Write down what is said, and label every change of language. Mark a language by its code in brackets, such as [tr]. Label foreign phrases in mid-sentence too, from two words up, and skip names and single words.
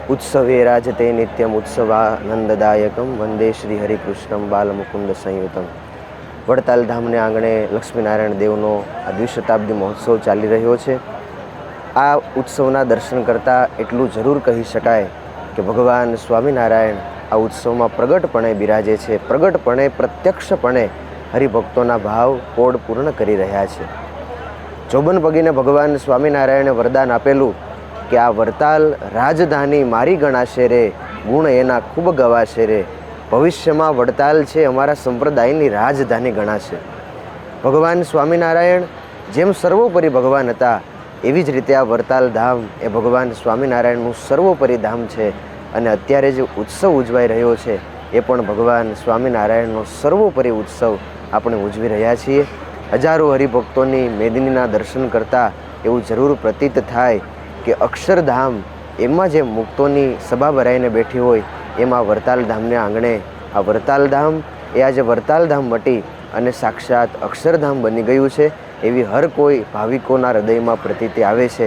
[sa] उत्सवे राजते नित्यम उत्सवानंददायकम वंदे श्री हरिकृष्णम बालमुकुंद संयुतम। [gu] વડતાલ ધામને આંગણે લક્ષ્મીનારાયણ દેવનો આ દ્વિશતાબ્દી મહોત્સવ ચાલી રહ્યો છે। આ ઉત્સવના દર્શન કરતા એટલું જરૂર કહી શકાય કે ભગવાન સ્વામીનારાયણ આ ઉત્સવમાં પ્રગટપણે બિરાજે છે, પ્રગટપણે પ્રત્યક્ષપણે હરિભક્તોના ભાવ કોડ પૂર્ણ કરી રહ્યા છે। જોબન પગીને ભગવાન સ્વામીનારાયણે વરદાન આપેલું કે આ વરતાલ રાજધાની મારી ગણાશે રે, ગુણ એના ખૂબ ગવાશે રે। ભવિષ્યમાં વડતાલ છે અમારા સંપ્રદાયની રાજધાની ગણાશે। ભગવાન સ્વામીનારાયણ જેમ સર્વોપરિ ભગવાન હતા એવી જ રીતે આ વરતાલ ધામ એ ભગવાન સ્વામીનારાયણનું સર્વોપરિ ધામ છે। અને અત્યારે જે ઉત્સવ ઉજવાઈ રહ્યો છે એ પણ ભગવાન સ્વામીનારાયણનો સર્વોપરિ ઉત્સવ આપણે ઉજવી રહ્યા છીએ। હજારો હરિભક્તોની મેદનીના દર્શન કરતાં એવું જરૂર પ્રતીત થાય કે અક્ષરધામ એમાં જે મુક્તોની સભા ભરાઈને બેઠી હોય એમાં વરતાલ ધામને આંગણે આ વરતાલ ધામ એ આજે વરતાલ ધામ મટી અને સાક્ષાત અક્ષરધામ બની ગયું છે એવી હર કોઈ ભાવિકોના હૃદયમાં પ્રતીતિ આવે છે।